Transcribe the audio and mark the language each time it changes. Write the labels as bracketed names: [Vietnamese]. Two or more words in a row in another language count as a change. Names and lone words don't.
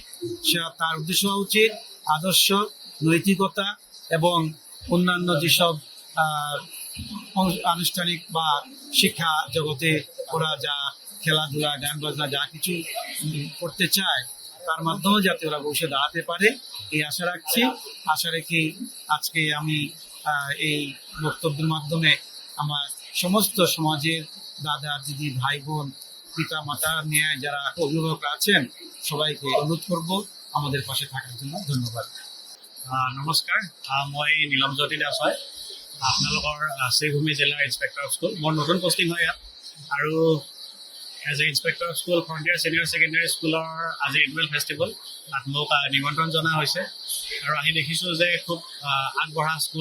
[Bangla] তার উদ্দেশ্য হওয়া উচিত আদর্শ, নৈতিকতা এবং অন্যান্য যেসব আনুষ্ঠানিক বা শিক্ষা জগতে ওরা যা খেলাধুলা, গান বাজনা যা কিছু করতে চায় তার মাধ্যমে যাতে ওরা বসে দাঁড়াতে পারে, এই আশা রাখছি। আশা রেখেই আজকে আমি এই বক্তব্যের মাধ্যমে আমার সমস্ত সমাজের দাদা, দিদি, ভাই, বোন, পিতা মাতা নিয়ে যারা অভিভাবক আছেন সবাইকে অনুরোধ করব আমাদের পাশে থাকার জন্য। ধন্যবাদ। [Assamese] নমস্কাৰ, মই নীলমজ্যোতি দাস হয়, আপোনালোকৰ শ্ৰীভূমি জিলাৰ [English] inspector of school. [Assamese] মোৰ নতুন পষ্টিং হয় ইয়াত, আৰু [English] as a inspector of school [Assamese] ফ্ৰণ্টিয়াৰ ছিনিয়ৰ ছেকেণ্ডেৰী স্কুলৰ আজি [English] annual festival, [Assamese] তাত মোক নিমন্ত্ৰণ জনা হৈছে আৰু আহি দেখিছোঁ যে খুব আগবঢ়া স্কুল।